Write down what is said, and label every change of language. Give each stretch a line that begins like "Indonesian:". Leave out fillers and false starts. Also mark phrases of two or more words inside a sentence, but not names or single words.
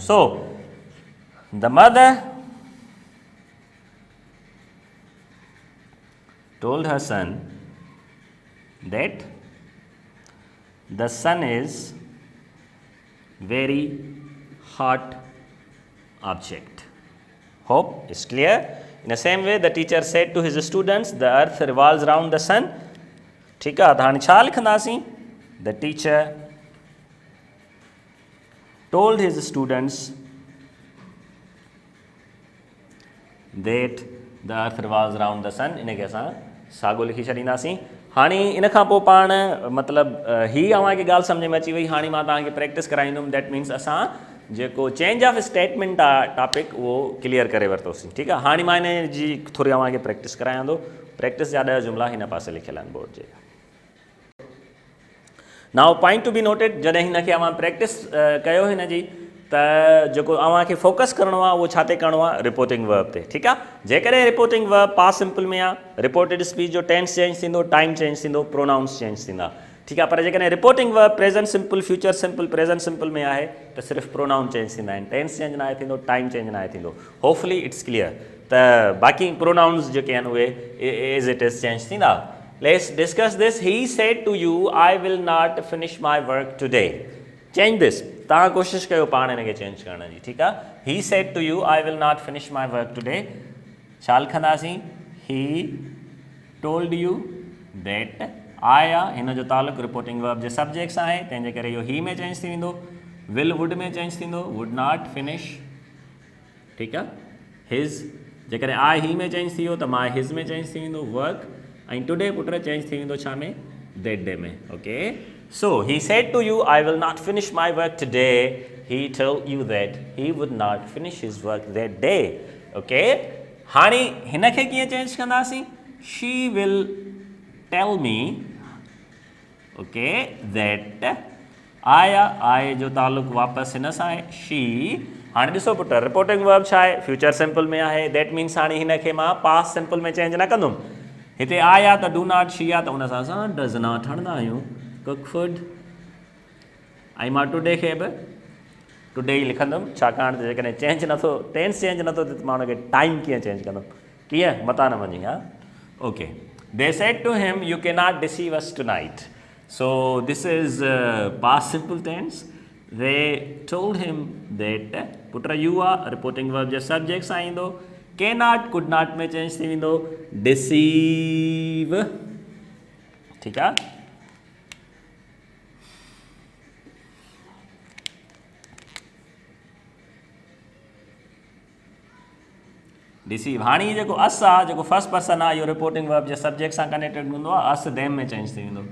English: so the mother told her son that the sun is very hot object. Hope it's clear. In the same way the teacher said to his students the earth revolves around the sun.
Hindi: ठीक है,
Sindhi: हाणे छा लिखंदासीं,
English: the teacher told his students that the earth revolves around the sun.
Sindhi: इनखे असां साॻियो लिखी छॾींदासीं। हाणे इन खां पोइ पाण मतिलबु हीअ अव्हांखे ॻाल्हि सम्झ में अची वई। हाणे मां तव्हांखे प्रैक्टिस कराईंदुमि,
English: that means
Sindhi: असां जेको
English: change of statement
Sindhi: आहे टॉपिक उहो क्लियर करे वरितोसीं, ठीकु आहे। हाणे मां हिन जी थोरी अव्हांखे प्रैक्टिस करायां थो। प्रैक्टिस जा 10 जुमिला हिन पासे लिखियल आहिनि बोर्ड जे।
English: now point to be noted,
Sindhi: जॾहिं हिन खे अव्हां प्रैक्टिस कयो हिन जी, त जेको अव्हांखे फोकस करिणो आहे उहो छा ते करिणो आहे,
English: reporting verb
Sindhi: ते, ठीकु आहे। जेकॾहिं
English: reporting verb past simple
Sindhi: में आहे,
English: reported speech
Sindhi: जो
English: tense change
Sindhi: थींदो,
English: time change
Sindhi: थींदो,
English: pronouns change
Sindhi: थींदा, ठीकु आहे। पर जेकॾहिं
English: reporting verb present simple, future simple, present simple
Sindhi: में आहे त सिर्फ़ु
English: pronoun change
Sindhi: थींदा आहिनि,
English: tense change
Sindhi: न आहे थींदो,
English: time change
Sindhi: न आहे थींदो।
English: hopefully it's clear.
Sindhi: त बाक़ी प्रोनाउंस जेके आहिनि उहे
English: as it is change
Sindhi: थींदा।
English: let's discuss this. he said to you I will not finish my work today. change this,
Sindhi: तव्हां कोशिशि कयो पाण हिन खे चेंज करण जी, ठीकु आहे।
English: he said to you I will not finish my work today,
Sindhi: छा लिखंदासीं,
English: he told you that, I
Sindhi: आहे हिन जो तालुक़ु
English: reporting verb
Sindhi: जे सब्जेक्ट सां आहे, तंहिंजे करे इहो ही में चेंज थी वेंदो,
English: will would
Sindhi: में चेंज थींदो,
English: would not finish,
Sindhi: ठीकु आहे। हिज़, जेकॾहिं
English: I he
Sindhi: में चेंज थी वियो त मां हिज़ में चेंज थी वेंदो वर्क, ऐं
English: today put change
Sindhi: थी वेंदो छा में,
English: that day
Sindhi: में, ओके।
English: so he said to you I will not finish my work today, he told you that he would not finish his work that day, okay.
Sindhi: हाणे हिन खे कीअं चेंज कंदासीं,
English: she will tell me, okay, that I
Sindhi: जो तालुक़ु वापसि हिन सां आहे,
English: शी।
Sindhi: हाणे ॾिसो पुट,
English: reporting verb
Sindhi: छा आहे,
English: future simple
Sindhi: में आहे,
English: that means
Sindhi: हाणे हिन खे मां
English: past simple
Sindhi: में चेंज न कंदुमि। हिते आई आहे त
English: do not,
Sindhi: शी आहे त उन सां असां
English: does not
Sindhi: हणंदा आहियूं,
English: cook food.
Sindhi: ऐं मां टुडे खे बि टुडे ई लिखंदुमि, छाकाणि त जेकॾहिं चेंज नथो,
English: tense change
Sindhi: नथो थिए त मां हुनखे टाइम कीअं चेंज कंदुमि, कीअं, मता न वञी, हा, ओके।
English: they said to him you cannot deceive us tonight, so this is past simple tense. they told him that, put you
Sindhi: आहे
English: reporting verb
Sindhi: जे सब्जेक्ट सां ईंदो,
English: cannot could not
Sindhi: में चेंज थी वेंदो, डिसीव, ठीकु आहे। डिसीव, हाणे जेको अस आहे, जेको
English: first person
Sindhi: आहे, इहो
English: reporting verb
Sindhi: जे सब्जेक्ट सां कनेक्टेड हूंदो आहे,
English: us them
Sindhi: में चेंज थी वेंदो।